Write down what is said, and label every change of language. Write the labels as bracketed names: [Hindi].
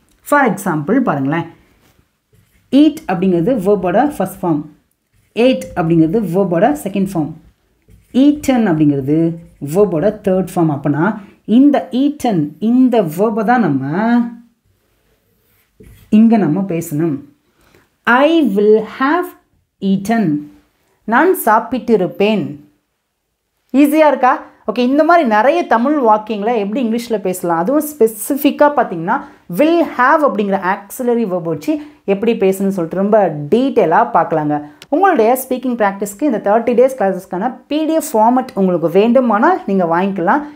[Tamil] For example பாருங்களேன், eat அப்படிங்கிறது வெர்போட first form, add அப்படிங்கிறது வெர்போட செகண்ட் ஃபார்ம், ஈட்டன் அப்படிங்கிறது வெர்போட தேர்ட் ஃபார்ம். அப்போனா இந்த ஈட்டன் இந்த வெர்பை தான் நம்ம இங்கே நம்ம பேசணும். [English] I will have eaten, [Tamil] நான் சாப்பிட்டிருப்பேன். ஈஸியாக இருக்கா? ஓகே, இந்த மாதிரி நிறைய தமிழ் வாக்கியங்களை எப்படி இங்கிலீஷில் பேசலாம், அதுவும் ஸ்பெசிஃபிக்காக பார்த்தீங்கன்னா வில் ஹாவ் அப்படிங்கிற ஆக்சிலரி வெர்ப் வச்சு எப்படி பேசணும்னு சொல்லிட்டு ரொம்ப டீட்டெயிலாக பார்க்கலாங்க. உங்களுடைய ஸ்பீக்கிங் ப்ராக்டிஸ்க்கு இந்த 30 days கிளாஸஸ்க்கான PDF ஃபார்மட் உங்களுக்கு வேண்டுமானால் நீங்கள் வாங்கிக்கலாம்.